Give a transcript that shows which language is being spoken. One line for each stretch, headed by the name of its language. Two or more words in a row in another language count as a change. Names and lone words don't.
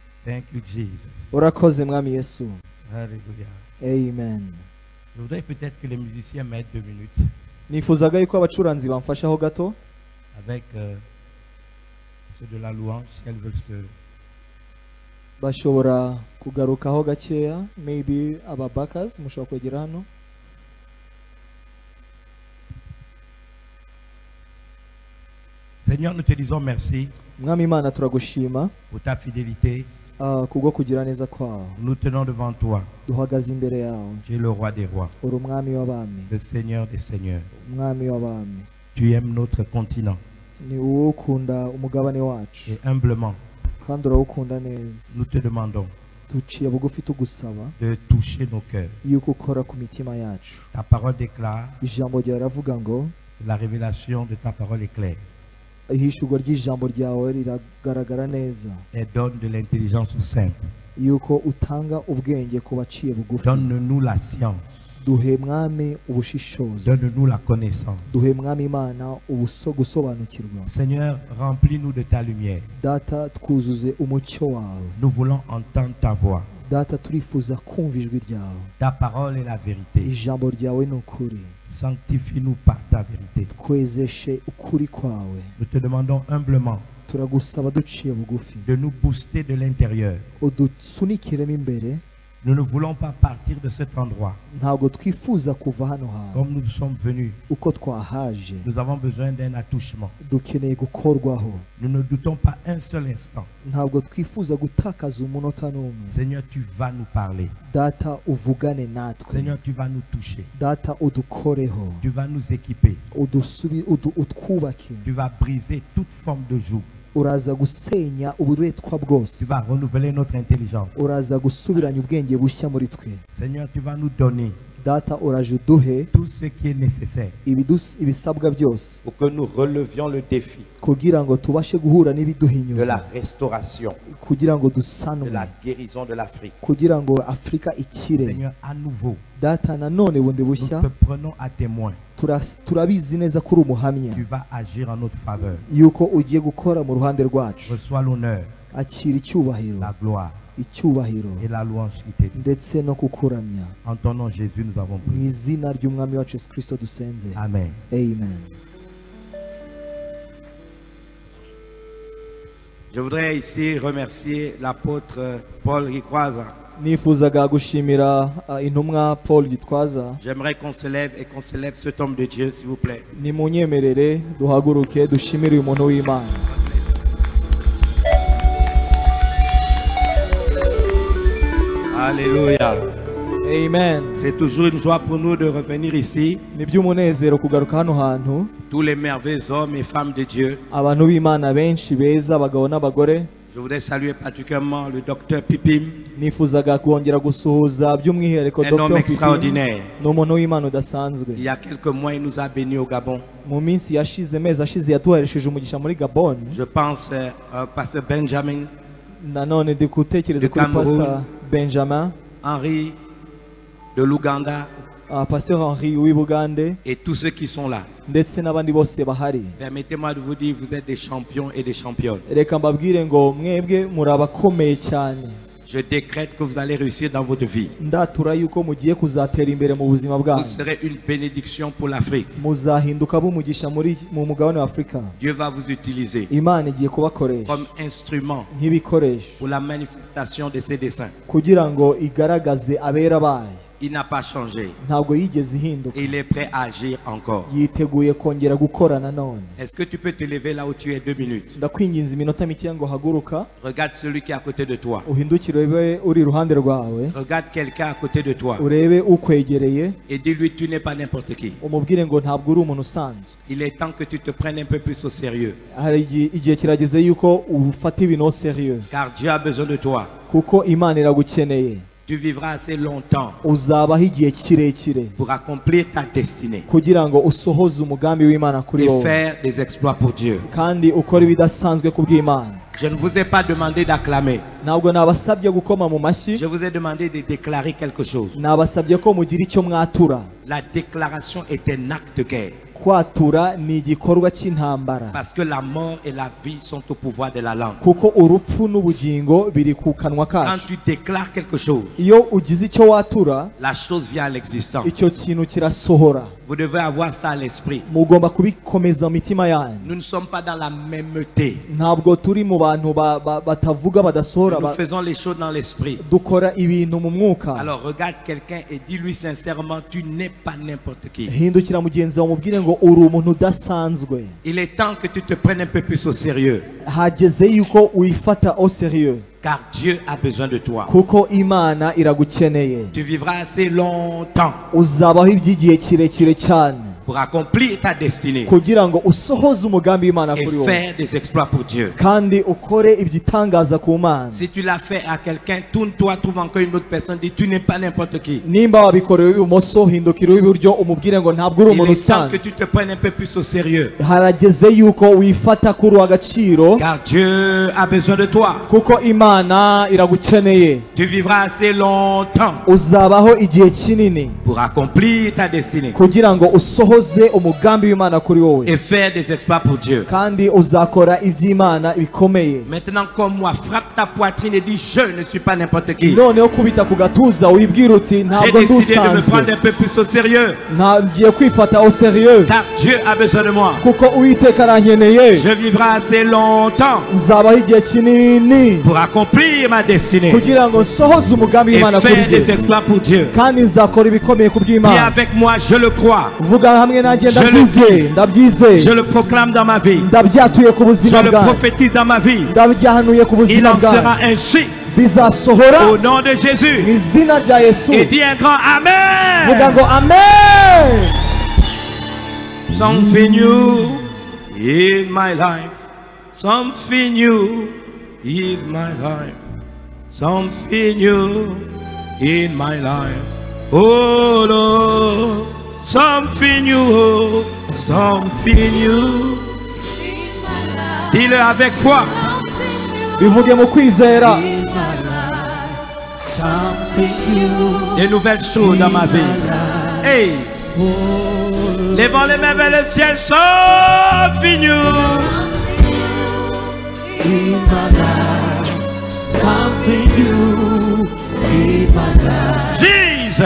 English: Thank you, Jesus.
Kinyarwanda: Urakoze mwami Yesu.
French: Alléluia. Amen. Je voudrais peut-être que les musiciens m'aident 2 minutes
Kinyarwanda: Nifuzaga yuko abacuranzi bamfashaho gato
French: avec ceux de la louange, si elles veulent se...
Kinyarwanda: bashobora kugarukaho gakeya, maybe ababakas mushobora kwegera hano.
French: Seigneur, nous te disons merci
Kinyarwanda: Mwami Imana turagushima
French: pour ta fidélité.
Kinyarwanda: kubwo kugira neza kwawe.
French: Nous tenons devant toi.
Kinyarwanda: Duhagaze imbere yawe.
French: Tu es le roi des rois,
Kinyarwanda: Uri umwami w'abami,
French: le Seigneur des seigneurs.
Kinyarwanda: umwami w'abami.
French: Tu aimes notre continent
Kinyarwanda: Ni wowe ukunda umugabane wacu
French: et humblement,
Kinyarwanda: kandi urawukunda neza.
French: nous te demandons
Kinyarwanda: Duciye bugufi tugusaba
French: de toucher nos cœurs.
Kinyarwanda: yuko ukora ku mitima yacu.
French: Ta parole déclare
Kinyarwanda: Ijambo ryawe riravuga ngo
French: que la révélation de ta parole est claire
Kinyarwanda: ihishurwa ry'ijambo ryawe riragaragara neza,
French: et donne de l'intelligence aux simples.
Kinyarwanda: yuko utanga ubwenge ku baciye bugufi.
French: Donne-nous la science,
Kinyarwanda: Duhe mwami ubushishozi,
French: donne-nous la connaissance.
Kinyarwanda: duhe mwami Imana gusobanukirwa.
French: Seigneur, remplis-nous de ta lumière.
Kinyarwanda: Data twuzuze umucyo wawe.
French: Nous voulons entendre ta voix.
Kinyarwanda: Data turifuza kumva ijwi ryawe.
French: Ta parole est la vérité.
Kinyarwanda: Ijambo ryawe ni ukuri.
French: Sanctifie-nous par ta vérité.
Kinyarwanda: Twezeshe ukuri kwawe.
French: Nous te demandons humblement
Kinyarwanda: Turagusaba duciye bugufi,
French: de nous booster de l'intérieur.
Kinyarwanda: udusunikiremo imbere.
French: Nous ne voulons pas partir de cet endroit
Kinyarwanda: Ntabwo twifuza kuva hano hantu
French: comme nous sommes venus.
Kinyarwanda: uko twahaje.
French: Nous avons besoin d'un attouchement.
Kinyarwanda: Dukeneye gukorwaho.
French: Nous ne doutons pas un seul instant.
Kinyarwanda: Ntabwo twifuza gutakaza umunota n'umwe.
French: Seigneur, tu vas nous parler.
Kinyarwanda: Data uvugane natwe.
French: Seigneur, tu vas nous toucher.
Kinyarwanda: Data udukoreho,
French: Tu vas nous équiper.
Kinyarwanda: utwubake.
French: Tu vas briser toute forme de joug.
Kinyarwanda: Uraza gusenya uburetwa bwose.
French: Tu vas renouveler notre intelligence.
Kinyarwanda: Uraza gusubiranya ubwenge bushya muri twe.
French: Seigneur, tu vas nous donner
Kinyarwanda: Data uraje uduhe
French: tout ce qui est nécessaire
Kinyarwanda: ibisabwa byose
French: pour que nous relevions le défi
Kinyarwanda: kugira ngo tubashe guhura
French: de la
Kinyarwanda: n'ibiduhinyuza,
French: restauration,
Kinyarwanda: kugira ngo
French: de
Kinyarwanda: dusanwe,
French: la guérison de l'Afrique.
Kinyarwanda: kugira ngo Afurika ikire.
French: Seigneur, à nouveau,
Kinyarwanda: Data nanone bundi
French: nous
Kinyarwanda: bushya
French: te prenons à témoin.
Kinyarwanda: turabizi neza ko uri umuhamya
French: Tu vas agir en notre faveur.
Kinyarwanda: yuko ugiye gukora mu ruhande rwacu.
French: Reçois l'honneur,
Kinyarwanda: Akira icyubahiro,
French: la gloire
Kinyarwanda: icyubahiro
French: et la louange qui t'est due.
Kinyarwanda: ndetse no kukuramya.
French: En ton nom, Jésus, nous avons
Kinyarwanda: Mu
French: prié.
Kinyarwanda: izina ry'umwami wacu Yesu Kristo dusenze.
French: Amen.
Kinyarwanda: Amen.
French: Je voudrais ici remercier l'apôtre Paul Rikwaza.
Kinyarwanda: Nifuzaga gushimira intumwa Paul Gitwaza.
French: J'aimerais qu'on se lève et qu'on célèbre cet homme de Dieu, s'il vous plaît.
Kinyarwanda: Nimunyemerere duhaguruke dushimire uyu muntu w'Imana.
French: Alléluia.
Kinyarwanda: Amen.
French: C'est toujours une joie pour nous de revenir ici.
Kinyarwanda: Ni by'umunezero kugaruka hano hantu.
French: Tous les merveilleux hommes et femmes de Dieu.
Kinyarwanda: Abantu b'Imana benshi beza, abagabo n'abagore.
French: Je voudrais saluer particulièrement le docteur Pipim,
Kinyarwanda: Nifuzaga kongera gusuhuza by'umwihariko
French: un homme
Kinyarwanda: Dr. Pipin.
French: extraordinaire.
Kinyarwanda: Ni umuntu w'Imana udasanzwe.
French: Il y a quelques mois, il nous a bénis au Gabon.
Kinyarwanda: Mu minsi yashize, mezi ashize yaduharesheje umugisha muri Gabon.
French: Je pense au pasteur Benjamin,
Kinyarwanda: Nanone ndi gutekereza
French: De
Kinyarwanda: kuri
French: Cameroun.
Kinyarwanda: Pastor Benjamin,
French: Henri de l'Ouganda
Kinyarwanda: Pastor Henri w'i Bugande,
French: et tous ceux qui sont là.
Kinyarwanda: ndetse n'abandi bose bahari.
French: Permettez-moi de vous dire, vous êtes des champions et des championnes.
Kinyarwanda: Reka mbabwire ngo mwebwe muri abakomeye cyane.
French: Je décrète que vous allez réussir dans votre vie.
Kinyarwanda: Ndatura yuko mugiye kuzatera imbere mu buzima
French: Vous
Kinyarwanda: bwanyu.
French: serez une bénédiction pour l'Afrique.
Kinyarwanda: Muzahinduka b'umugisha mu mugabane wa Afurika.
French: Dieu va vous utiliser
Kinyarwanda: Imana igiye kubakoresha
French: comme instrument
Kinyarwanda: nk'ibikoresho
French: pour la manifestation de ses desseins.
Kinyarwanda: kugira ngo igaragaze abera bayo.
French: Il n'a pas changé.
Kinyarwanda: Ntabwo yigeze ihinduka.
French: Et il est prêt à agir encore.
Kinyarwanda: Yiteguye kongera gukora nanone.
French: Est-ce que tu peux te lever là où tu es 2 minutes?
Kinyarwanda: Ndakwinginze iminota mike ngo haguruka,
French: Regarde celui qui est à côté de toi.
Kinyarwanda: uhindukire urebe uri iruhande rwawe,
French: Regarde quelqu'un à côté de toi
Kinyarwanda: urebe ukwegereye,
French: et dis-lui tu n'es pas n'importe qui.
Kinyarwanda: umubwire ngo ntabwo uri umuntu usanzwe.
French: Il est temps que tu te prennes un peu plus au sérieux.
Kinyarwanda: Hari igihe kirageze yuko ufata ibintu
French: au sérieux, Car Dieu a besoin de toi.
Kinyarwanda: kuko Imana iragukeneye.
French: Tu vivras assez longtemps
Kinyarwanda: Uzabaho igihe kirekire
French: pour accomplir ta destinée
Kinyarwanda: kugira ngo usohoze umugambi w'Imana kuri
French: et
Kinyarwanda: wowe,
French: faire des exploits pour Dieu.
Kinyarwanda: kandi ukora ibidasanzwe ku bw'Imana.
French: Je ne vous ai pas demandé d'acclamer.
Kinyarwanda: Ntabwo nabasabye gukoma mu mashyi,
French: Je vous ai demandé de déclarer quelque chose.
Kinyarwanda: nabasabye ko mugira icyo mwatura.
French: La déclaration est un acte de guerre.
Kinyarwanda: kwatura ni igikorwa cy'intambara
French: Parce que la mort et la vie sont au pouvoir de la langue.
Kinyarwanda: kuko urupfu n'ubugingo biri ku kanwa
French: Quand
Kinyarwanda: kacu.
French: tu déclares quelque chose,
Kinyarwanda: Iyo ugize icyo watura
French: la chose vient à l'existence.
Kinyarwanda: icyo kintu kirasohora.
French: Vous devez avoir ça à l'esprit.
Kinyarwanda: Mugomba kubikomeza mu mitima yanyu.
French: Nous ne sommes pas dans la mêmeté.
Kinyarwanda: Ntabwo turi mu bantu batavuga badasohora,
French: Nous faisons les choses dans l'esprit.
Kinyarwanda: dukora ibintu mu mwuka.
French: Alors regarde quelqu'un et dis-lui sincèrement, tu n'es pas n'importe qui.
Kinyarwanda: Hindukira mugenzi wawe umubwire ngo uri umuntu udasanzwe.
French: Il est temps que tu te prennes un peu plus au sérieux.
Kinyarwanda: Hageze yuko wifata
French: au sérieux Car Dieu a besoin de toi.
Kinyarwanda: kuko Imana iragukeneye.
French: Tu vivras assez longtemps
Kinyarwanda: Uzabaho iby'igihe kirekire cyane
French: pour accomplir ta destinée
Kinyarwanda: kugira ngo usohoze umugambi w'Imana
French: et
Kinyarwanda: kuri wowe
French: faire des exploits pour Dieu.
Kinyarwanda: kandi ukore ibyitangaza ku Mana.
French: Si tu l'as fait à quelqu'un, tourne-toi, trouve encore une autre personne, dis tu n'es pas n'importe qui.
Kinyarwanda: Nimba wabikorewe ibumoso hindukira iburyo umubwire ngo ntabwo uri
French: Il
Kinyarwanda: umuntu
French: est temps que
Kinyarwanda: usanzwe.
French: tu te prennes un peu plus au sérieux.
Kinyarwanda: Harageze yuko wifata kuri agaciro
French: Car Dieu a besoin de toi.
Kinyarwanda: kuko Imana iragukeneye.
French: Tu vivras assez longtemps
Kinyarwanda: Uzabaho igihe kinini
French: pour accomplir ta destinée
Kinyarwanda: kugira ngo usohoze umugambi w'Imana kuri wowe
French: et faire des exploits pour Dieu.
Kinyarwanda: kandi uzakora iby'Imana bikomeye.
French: Maintenant, comme moi, frappe ta poitrine et dis je ne suis pas n'importe qui.
Kinyarwanda: Noneho kubita ku gatuza wibwira uti
French: J'ai
Kinyarwanda: ntabwo
French: décidé de me
Kinyarwanda: ndusanzwe,
French: prendre un peu plus au sérieux.
Kinyarwanda: ngiye kwifata
French: au sérieux Car Dieu a besoin de moi.
Kinyarwanda: kuko Uwiteka arankeneye.
French: Je vivrai assez longtemps
Kinyarwanda: Nzabaho igihe kinini
French: pour accomplir ma destinée
Kinyarwanda: kugira ngo nsohoze umugambi
French: et
Kinyarwanda: w'Imana kuri
French: faire des
Kinyarwanda: jye
French: exploits pour Dieu.
Kinyarwanda: kandi nzakora ibikomeye ku
French: Dis
Kinyarwanda: bw'Imana.
French: avec moi, je le crois.
Kinyarwanda: Vuga hamwe nanjye
French: Je le
Kinyarwanda: ndabyizeye, ndabyizeye,
French: Je le proclame dans ma vie.
Kinyarwanda: ndabyatuye ku
French: Je
Kinyarwanda: buzima
French: le
Kinyarwanda: bwanjye,
French: prophétise dans ma vie.
Kinyarwanda: ndabyahanuye ku
French: Il
Kinyarwanda: buzima
French: en
Kinyarwanda: bwanjye,
French: sera ainsi
Kinyarwanda: bizasohora
French: au nom de
Kinyarwanda: mu
French: Jésus.
Kinyarwanda: izina rya Yesu.
French: Et dis un grand
Kinyarwanda: Vuga
French: Amen.
Kinyarwanda: ngo amen.
English: Something new is my life. Something new is my life. Something new in my life. Oh Lord, something new, something new.
French: Dis-le avec foi.
Kinyarwanda: Bivuge mu kwizera.
French: Des nouvelles choses dans ma vie. Hey, levons les mains vers le ciel.
English: Something new. Jesus.